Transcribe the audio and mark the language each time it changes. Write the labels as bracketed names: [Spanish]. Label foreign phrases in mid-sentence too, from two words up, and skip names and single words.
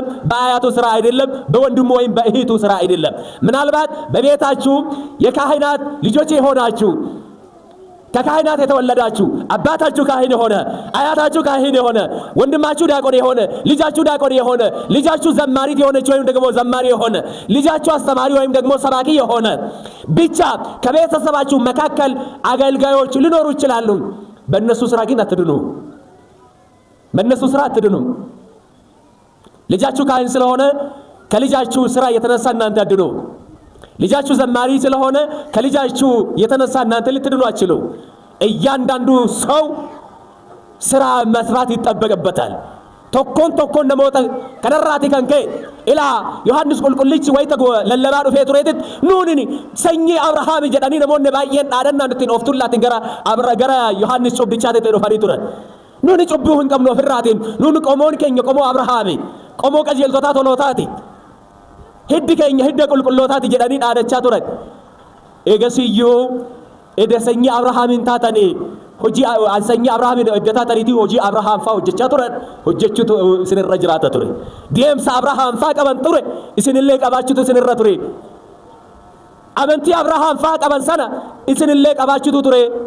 [Amharic] በአያቱ ስራ አይደለም በወንድሙ ወይም በእህቱ ስራ አይደለም ምናልባት በቤታችሁ የካህናት ልጆች የሆናችሁ ከካህናት የተወለዳችሁ አባታችሁ ካህን የሆነ አያታችሁ ካህን የሆነ ወንድማችሁ ዲያቆን የሆነ ልጃችሁ ዲያቆን የሆነ ልጃችሁ ዘማሪት የሆነች ወይም ደግሞ ዘማሪ የሆነ ልጃችሁ አስተማሪ ወይም ደግሞ ሰባኪ የሆነ ብቻ ከቤተሰባችሁ መካከል አገልጋዮች ሊኖሩ ይችላሉ በእነሱ ስራ ግን አትድኑ በእነሱ ስራ አትድኑ ልጃችሁ ካህን ስለሆነ ከልጃችሁ ስራ የተነሳ እናንተ አትድኑ ልጃችሁ ዘማሪ ስለሆነ ከልጃችሁ የተነሳ እናንተ ልትድኑ አትችሉ እያንዳንዱ ሰው ስራ መስራት ይጠበቅበታል [Oromo] tokkon namoota kanarraati kan ka'e ilaa Yohaannis qulqullichi wayita lallabaa dhufee tureetit nuuni sanyii Abrahaam jedhanii namoonni baay'een dhaadannaan ittiin of tullaatiin gara Yohaannis cubbichaatti dhufanii turan nuuni cubbuu hin qabnu ofirraatiin nuuni qomoon keenya qomoo Abrahaami qomoo qajeeltotaa tolootaati hiddi keenya hidda qulqullootaati jedhanii dhaadachaa turan eegasiyyuu eda sanyii Abrahaamin taatanii hojii sanyii Abrahaamin eddatataniiti hojii Abrahaam faa hojjechaa turan hojjechuutu isinirra jiraata ture deemsa Abrahaam faa qaban ture isinillee qabaachuutu isinirra ture amantii Abrahaam faa qaban sana isinillee qabaachuutu ture